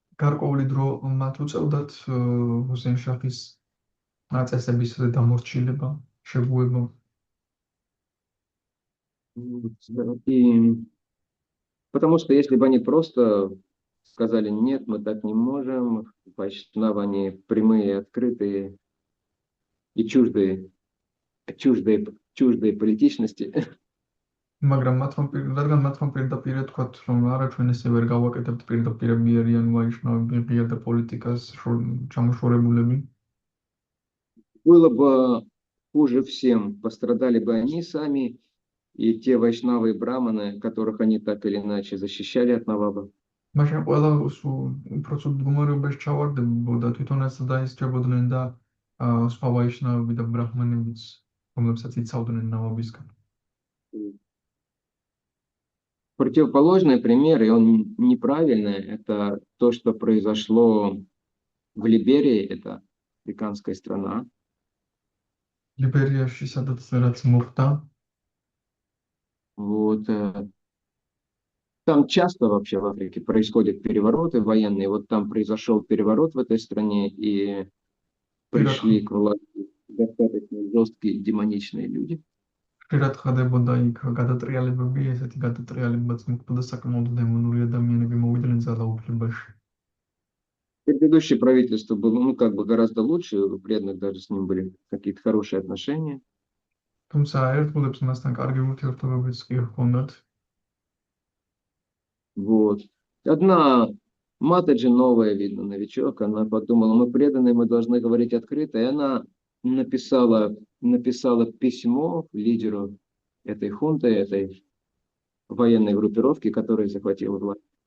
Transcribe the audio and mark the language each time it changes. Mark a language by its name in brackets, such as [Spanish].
[Georgian] გარკვეული დრო მათ უწევდათ ჰუსეინ შახის წესების დამორჩილება, შეგუება. [Russian] И потому что если бы они просто сказали, нет, мы так не можем, вайшнавы, они прямые, открытые и чуждые чуждой политичности. [Georgian] მაგრამ რადგან მათ რომ პირდაპირ თქვათ რომ არა ჩვენ ესე ვერ გავაკეთებთ პირდაპირები არიან ვაიშნავები ღია და პოლიტიკას ჩამოშორებულები [Russian] Было бы хуже всем, пострадали бы они сами и те вайшнавы и браманы, которых они так или иначе защищали от Наваба. [Georgian] მაშინ ყველა უფრო ცუდ მდგომარეობაში ჩავარდებოდა თვითონაც დაისწრებოდნენ და სხვა ვაიშნავები და ბრაჰმანებიც რომლებსაც იცავდნენ ნავაბისგან [Russian] Противоположный пример, и он неправильный, это то, что произошло в Либерии, это африканская страна. [Georgian] ლიბერიაში სადაც რაც მოხდა [Russian] Вот, там часто вообще в Африке происходят перевороты военные. Вот там произошел переворот в этой стране, и пришли к власти достаточно жесткие демоничные люди. [Georgian] ხშირად ხდებოდა იქ გადატრიალებები, ესეთი გადატრიალებებიც მოხდა საკმაოდ დემონური ადამიანები მოვიდნენ ძალაუფლებაში. [Russian] Предыдущее правительство было, ну, как бы гораздо лучше, у преданных даже с ним были какие-то хорошие отношения. [Georgian] თუმცა ერთგულებს მასთან კარგი ურთიერთობებიც კი ჰქონდათ. [Russian] Вот. Одна Матаджи новая, видно, новичок, она подумала, мы преданные, мы должны говорить открыто, и она написала письмо лидеру этой хунты, этой военной группировки, которая захватила власть.